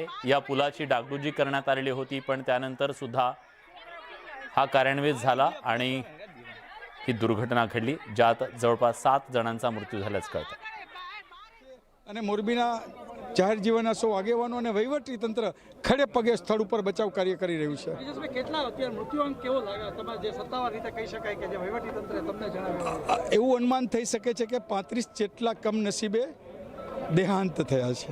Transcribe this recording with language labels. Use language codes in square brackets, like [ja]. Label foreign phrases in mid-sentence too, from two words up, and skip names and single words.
[mr] या पुलाची डागडुजी करण्यात आलेली होती, पण त्यानंतर सुद्धा हा कार्यान्वित झाला आणि ही दुर्घटना घडली, ज्यात जवळपास 7 जणांचा मृत्यू झाल्याचं कळतं। [gu] અને મોરબીના જાહેર જીવન असो આગેવાનો અને વહીવટી તંત્ર ખડે પગે સ્થળ ઉપર બચાવ કાર્ય કરી રહ્યું છે। વિજેશભાઈ, કેટલા અત્યારે મૃત્યુઆંક કેવો લાગે? તમારે જે સત્તાવાર રીતે કહી શકાય કે જે વહીવટી તંત્રે તમને જણાવ્યું એવું અનુમાન થઈ શકે છે કે 35 જેટલા કમનસીબે દેહાંત થયા છે।